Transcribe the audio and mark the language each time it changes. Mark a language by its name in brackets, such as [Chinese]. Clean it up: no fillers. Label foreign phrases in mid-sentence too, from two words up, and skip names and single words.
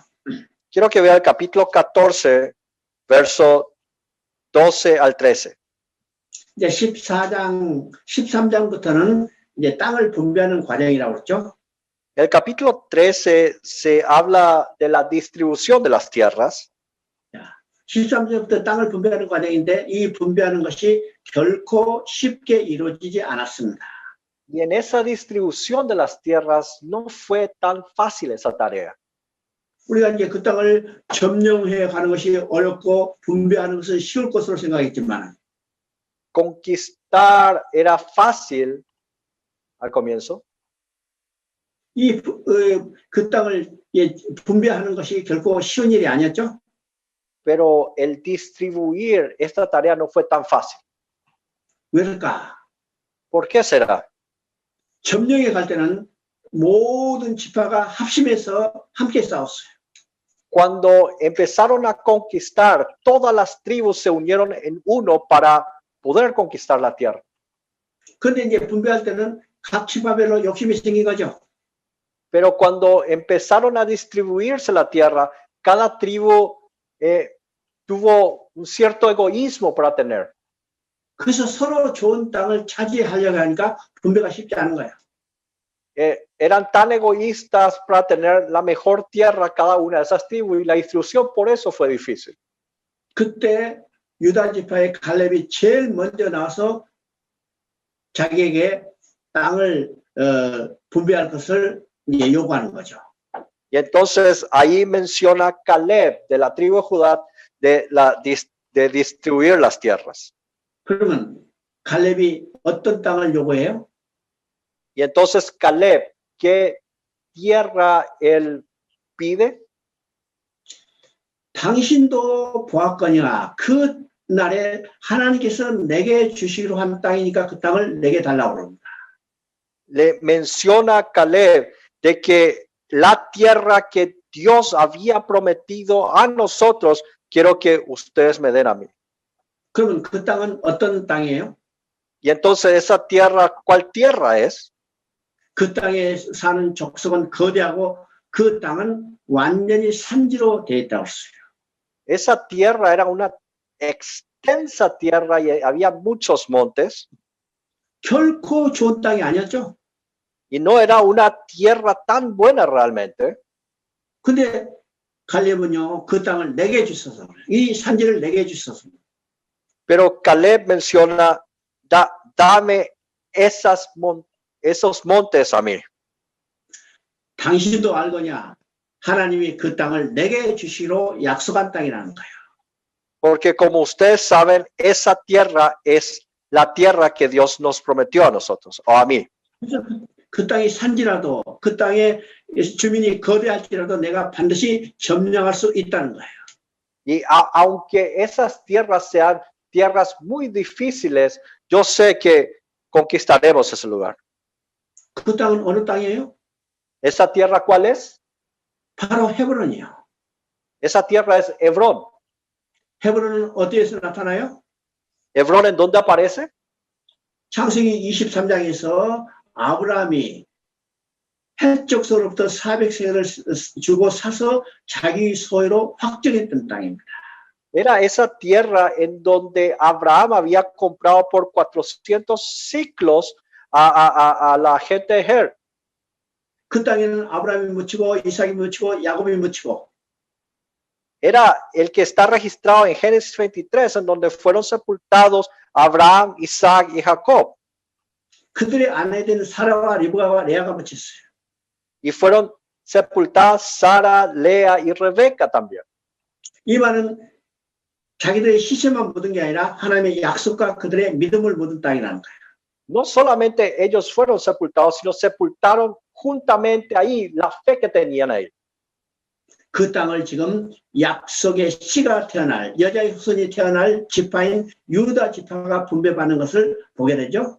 [Spanish] Quiero que vea el capítulo 14, verso 12 al 13. [Korean] 이제 13장부터는 이제 땅을 분배하는 과정이라고 그랬죠. [Spanish] El capítulo 13 se habla de la distribución de las tierras. [Korean] 13절부터 땅을 분배하는 과정인데 이 분배하는 것이 결코 쉽게 이루어지지 않았습니다. [Spanish] Y en esa distribución de las tierras no fue tan fácil esa tarea. [Korean] 우리가 이제 그 땅을 점령해 가는 것이 어렵고 분배하는 것은 쉬울 것으로 생각했지만 [Spanish] Conquistar era fácil al comienzo. [Korean] 그 땅을 분배하는 것이 결코 쉬운 일이 아니었죠. [Spanish] Pero el distribuir esta tarea no fue tan fácil. [Korean] 왜일까? [Spanish] ¿Por qué será? [Korean] 점령에 갈 때는 모든 지파가 합심해서 함께 싸웠어요. [Spanish] Cuando empezaron a conquistar, todas las tribus se unieron en uno para poder conquistar la tierra. [Korean] 그런데 이제 분배할 때는 각 지파별로 욕심이 생긴 거죠. [Spanish] Pero cuando empezaron a distribuirse la tierra, cada tribu tuvo un cierto egoísmo para tener. [Korean] 그래서 서로 좋은 땅을 차지하려고 하니까 분배가 쉽지 않은 거예요. [Spanish] Eran tan egoístas para tener la mejor tierra cada una de esas tribus y la distribución por eso fue difícil. [Korean] 그때 유다 지파의 갈렙이 제일 먼저 나와서 자기에게 땅을 분배할 것을 요구하는 거죠. [Spanish] Y entonces ahí menciona Caleb de la tribu de Judá de distribuir las tierras. [Korean] 그러면 갈렙이 어떤 땅을 요구해요? [Spanish] Y entonces Caleb, ¿qué tierra él pide? [Korean] 당신도 보았거니와 그 날에 하나님께서 내게 주시기로 한 땅이니까 그 땅을 내게 달라고 그럽니다. [Spanish] Le menciona Caleb de que la tierra que Dios había prometido a nosotros, quiero que ustedes me den a mí. [Korean] 그러면 그 땅은 어떤 땅이에요? [Spanish] Y entonces esa tierra, ¿cuál tierra es? [Korean] 그 땅에 사는 족속은 거대하고 그 땅은 완전히 산지로 되어 있다고 했어요. [Spanish] Esa tierra era una extensa tierra y había muchos montes. [Korean] 결코 좋은 땅이 아니었죠. [Spanish] Y no era una tierra tan buena realmente. [Korean] 근데 갈렙은요, 그 땅을 내게 주셔서, 이 산지를 내게 주셔서. [Spanish] Pero Caleb menciona, dame esos montes a mí. [Korean] 당신도 알거냐? 하나님이 그 땅을 내게 주시기로 약속한 땅이라는 거예요. [Spanish] Porque como ustedes saben, esa tierra es la tierra que Dios nos prometió a nosotros, o a mí. [Korean] 그 땅이 산지라도, 그 땅에 주민이 거대할지라도 내가 반드시 점령할 수 있다는 거예요. [Spanish] Y aunque esas tierras sean tierras muy difíciles, yo sé que conquistaremos ese lugar. [Korean] 그 땅은 어느 땅이에요? [Spanish] ¿Esa tierra cuál es? [Korean] 바로 헤브론이요. [Spanish] Esa tierra es Hebrón. [Korean] 헤브론은 어디에서 나타나요? [Spanish] ¿Hebrón en dónde aparece? [Korean] 창세기 23장에서 아브라함이 헷족서로부터 400세겔을 주고 사서 자기 소유로 확정했던 땅입니다. [Spanish] Era esa tierra en donde Abraham había comprado por 400 ciclos a la gente de Ger. [Korean] 그 땅에는 아브라함이 묻히고 이삭이 묻히고 야곱이 묻히고. [Spanish] Era el que está registrado en Génesis 23, en donde fueron sepultados Abraham, Isaac y Jacob. [Korean] 그들의 아내된 사라와 리브가와 레아가 묻혔어요. [Spanish] Y fueron sepultadas Sara, Lea y Rebeca también. [Korean] 이 말은 자기들의 시체만 묻은 게 아니라 하나님의 약속과 그들의 믿음을 묻은 땅이라는 거예요. [Spanish] No solamente ellos fueron sepultados, sino sepultaron juntamente ahí la fe que tenían ahí. [Korean] 그 땅을 지금 약속의 씨가 태어날, 여자의 후손이 태어날 지파인 유다 지파가 분배받는 것을 보게 되죠.